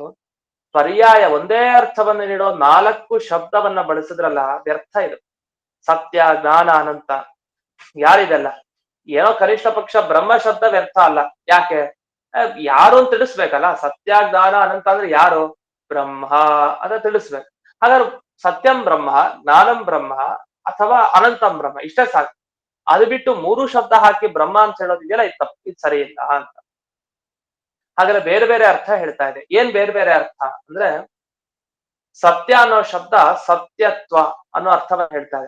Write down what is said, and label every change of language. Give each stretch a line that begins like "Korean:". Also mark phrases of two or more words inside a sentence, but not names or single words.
Kannada: ಪರ್ಯಾಯ ಒಂದೇ ಅರ್ಥವನ್ನು ನೀಡೋ 4 ಶಬ್ದವನ್ನ ಬಳಸಿದ್ರಲ್ಲ, ವ್ಯರ್ಥ ಇದು. ಸತ್ಯ, ಜ್ಞಾನ, ಅನಂತ ಯಾರಿದೆಲ್ಲ? ಏನೋ ಕನಿಷ್ಠ ಪಕ್ಷ ಬ್ರಹ್ಮ ಶಬ್ದ ವ್ಯರ್ಥ ಅಲ್ಲ. ಯಾಕೆ? ಯಾರು ಅಂತ ತಿಳಿಸ್ಬೇಕಲ್ಲ. ಸತ್ಯ, ಜ್ಞಾನ, ಅನಂತ ಅಂದ್ರೆ ಯಾರು? ಬ್ರಹ್ಮ ಅಂತ ತಿಳಿಸ್ಬೇಕು. ಹಾಗಾದ್ರೆ
Sanskrit: ಸತ್ಯಂ ಬ್ರಹ್ಮ, ಜ್ಞಾನಂ ಬ್ರಹ್ಮ
Kannada: ಅಥವಾ
Sanskrit: ಅನಂತಂ ಬ್ರಹ್ಮ,
Kannada: ಇಷ್ಟೇ ಸಾಕು. ಅದು ಬಿಟ್ಟು 3 ಶಬ್ದ ಹಾಕಿ ಬ್ರಹ್ಮ ಅಂತ ಹೇಳೋದಿದೆಯಲ್ಲ, ಇದು ತಪ್ಪು, ಇದು ಸರಿ ಇಲ್ಲ ಅಂತ. ಹಾಗಾದ್ರೆ ಬೇರೆ ಬೇರೆ ಅರ್ಥ ಹೇಳ್ತಾ ಇದೆ. ಏನ್ ಬೇರೆ ಬೇರೆ ಅರ್ಥ ಅಂದ್ರೆ, ಸತ್ಯ ಅನ್ನೋ ಶಬ್ದ ಸತ್ಯತ್ವ ಅನ್ನೋ ಅರ್ಥವನ್ನ ಹೇಳ್ತಾರೆ.